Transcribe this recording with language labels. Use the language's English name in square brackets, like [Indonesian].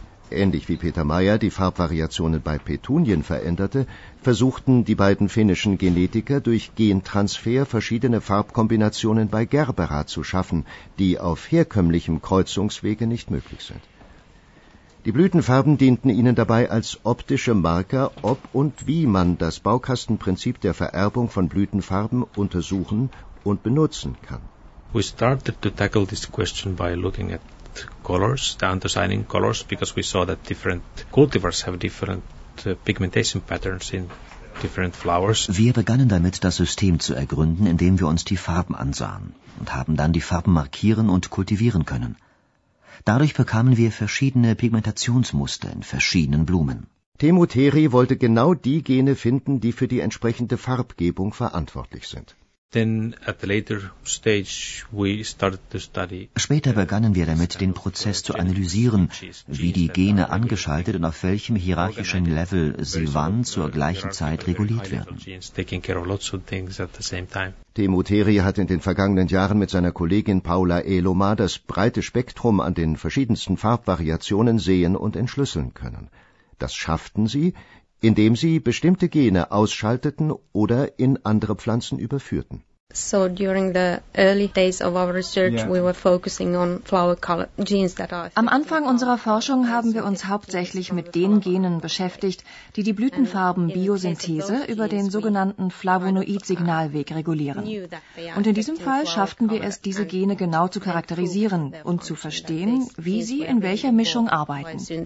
[German] Ähnlich wie Peter Meyer die Farbvariationen bei Petunien veränderte, versuchten die beiden finnischen Genetiker durch Gentransfer verschiedene Farbkombinationen bei Gerbera zu schaffen, die auf herkömmlichem Kreuzungswege nicht möglich sind. Die Blütenfarben dienten ihnen dabei als optische Marker, ob und wie man das Baukastenprinzip der Vererbung von Blütenfarben untersuchen und benutzen kann. [English] We started to tackle this question by looking at colors, the anthocyanin colors, because we saw that different cultivars have different pigmentation patterns in different flowers. [German] Wir begannen damit, das System zu ergründen, indem wir uns die Farben ansahen und haben dann die Farben markieren und kultivieren können. Dadurch bekamen wir verschiedene Pigmentationsmuster in verschiedenen Blumen. Teemu Teri wollte genau die Gene finden, die für die entsprechende Farbgebung verantwortlich sind. [English] Then at the later stage we started to study. [German] Später begannen wir damit, den Prozess zu analysieren, wie die Gene angeschaltet und auf welchem hierarchischen Level sie wann zur gleichen Zeit reguliert werden. Teemu Teri hat in den vergangenen Jahren mit seiner Kollegin Paula Eloma das breite Spektrum an den verschiedensten Farbvariationen sehen und entschlüsseln können. Das schafften sie, indem sie bestimmte Gene ausschalteten oder in andere Pflanzen überführten. [English] So during the early days of our research, yeah, we were focusing on flower color genes that are. [German] Am Anfang unserer Forschung haben wir uns hauptsächlich mit den Genen beschäftigt, die die Blütenfarbenbiosynthese über den sogenannten Flavonoid-Signalweg regulieren. Und in diesem Fall schafften wir es, diese Gene genau zu charakterisieren und zu verstehen, wie sie in welcher Mischung arbeiten.